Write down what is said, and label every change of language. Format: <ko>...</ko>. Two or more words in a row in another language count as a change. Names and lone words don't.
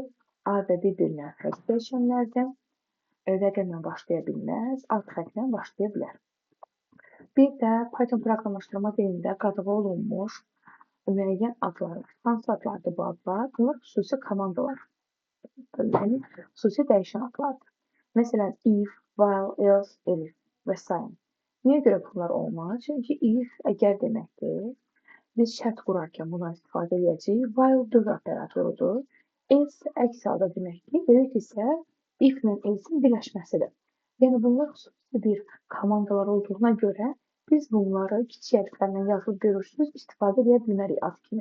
<az>A və B bir-birinə xətt dəyişənlərdir. Rəqəmlə başlaya bilməz, alt xəttlə başlaya bilər. Bir də Python proqramlaşdırma dilində qadağan olunmuş müəyyən adlar var. Hansı adlardır bu adlar? Bunlar xüsusi komandalar. Yəni, xüsusi dəyişən adlardır. Məsələn,</az> <en>if, while, else, elif və s.</en> <az>Niyə görə bunlar olmaz? Çünki if əgər deməkdir. Biz şərt qurarkən bundan istifadə edəcəyik. While dövrü operatorudur. Else əks halda deməkdir. Elif isə if ilə else'in birləşməsidir. Yəni, bunlar xüsusi bir komandalar olduğuna görə biz bunları kiçik hərflərlə yazılıb görürsünüz, istifadə edə bilmərik ad kimi.</az>